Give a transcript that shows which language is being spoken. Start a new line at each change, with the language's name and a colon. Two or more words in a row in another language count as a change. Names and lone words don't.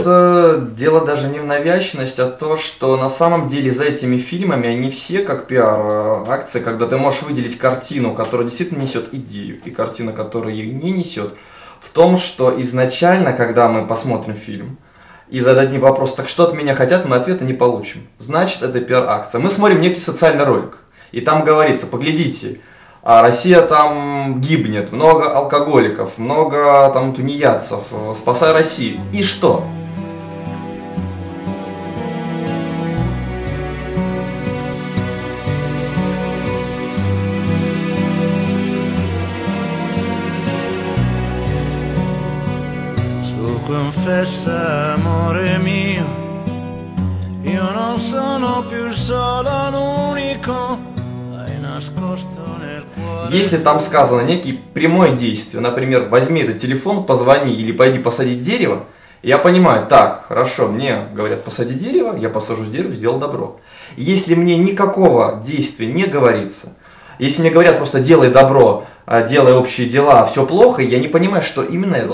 Russian: Тут дело даже не в навязчивости, а то, что на самом деле за этими фильмами они все как пиар-акции, когда ты можешь выделить картину, которая действительно несет идею, и картина, которая ее не несет, в том, что изначально, когда мы посмотрим фильм и зададим вопрос, так что от меня хотят, мы ответа не получим. Значит, это пиар-акция. Мы смотрим некий социальный ролик, и там говорится, поглядите, Россия там гибнет, много алкоголиков, много там тунеядцев, спасай Россию. И что?
Italian: Confessa, amore mio, io non sono più solo l'unico, hai nascosto nel cuore.
Russian: Если там сказано некие прямое действие, например, возьми этот телефон, позвони или пойди посадить дерево, я понимаю, так, хорошо, мне говорят посади дерево, я посажу дерево, сделал добро. Если мне никакого действия не говорится, если мне говорят просто делай добро, делай общие дела, все плохо, я не понимаю, что именно это.